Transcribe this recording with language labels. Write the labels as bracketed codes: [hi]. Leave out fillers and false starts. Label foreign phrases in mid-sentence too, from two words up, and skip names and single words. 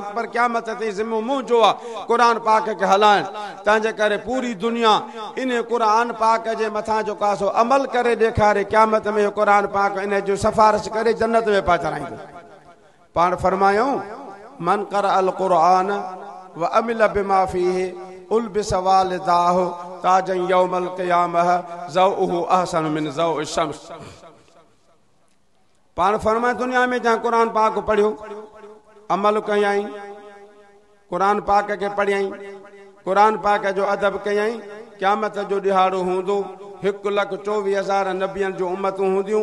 [sd] पर क़यामत ते ज़िम्मो मुंहिंजो आहे क़ुरान पाक खे हलाइण। तंहिंजे करे पूरी दुनिया इन क़ुरान पाक जे मथां जो कासो अमल करे ॾेखारे, क़यामत में इहो क़ुरान पाक इन जो सिफारिश करे जन्नत में पहुचाईंदो। पाण फरमायूं, [ar] من قرأ القرآن و عمل بما فيه ألبس والداه تاجا يوم القيامة ضوءه أحسن من ضوء الشمس. [sd] पाण फरमाए, दुनिया में जहाँ क़ुरान पाक पढ़ियो, अमल कयई, क़ुरान पाक के पढ़ियई, क़ुरान पाक जो अदब कयई, क़यामत जो ॾिहाड़ो हूंदो 1,24,000 नबियनि जूं उम्मतूं हूंदियूं।